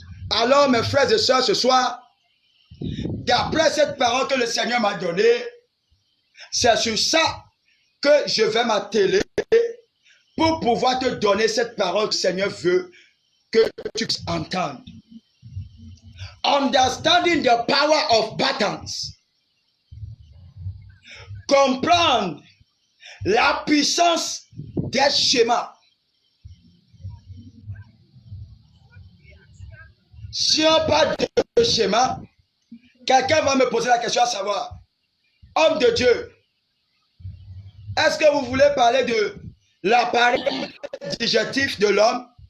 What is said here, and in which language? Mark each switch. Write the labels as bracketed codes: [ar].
[fr] Alors, mes frères et sœurs, ce soir, d'après cette parole que le Seigneur m'a donnée, c'est sur ça que je vais m'atteler pour pouvoir te donner cette parole que le Seigneur veut que tu puisses entendre. [en] Understanding the power of patterns. [fr] Comprendre la puissance des schémas. Si on parle de schéma, quelqu'un va me poser la question à savoir, homme de Dieu, est-ce que vous voulez parler de l'appareil digestif de l'homme?